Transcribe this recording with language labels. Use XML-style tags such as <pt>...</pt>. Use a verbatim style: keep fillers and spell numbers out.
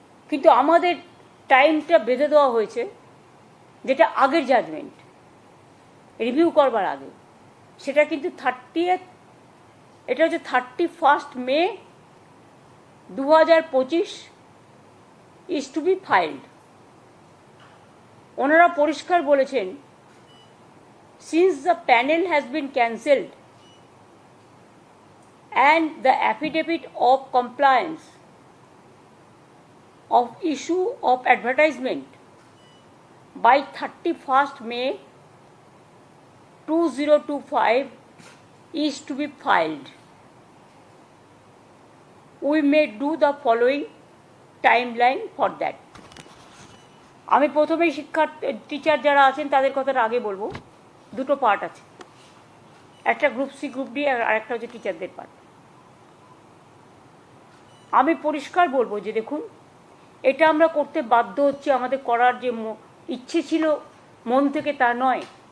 <bn>কিন্তু আমাদের টাইমটা বেঁধে দেওয়া হয়েছে, যেটা আগের জাজমেন্ট রিভিউ করবার আগে, সেটা কিন্তু থার্টি এটা হচ্ছে থার্টি ফার্স্ট মে দু হাজার পঁচিশ ইজ টু বি ফাইল্ড। ওনারা পরিষ্কার বলেছেন,</bn> <en>since the panel has been cancelled and the affidavit of compliance of issue of advertisement by thirty-first May twenty twenty-five is to be filed, we may do the following timeline for that.</en> <bn>আমি প্রথমেই শিক্ষার্থী teacher যারা আছেন তাদের কথাটা আগে বলবো। দুটো পার্ট আছে, একটা গ্রুপ সি গ্রুপ ডি, আর একটা হচ্ছে টিচারদের পার্ট। আমি পরিষ্কার বলবো যে দেখুন, এটা আমরা করতে বাধ্য হচ্ছি, আমাদের করার যে ইচ্ছে ছিল মন থেকে তা নয়।</bn>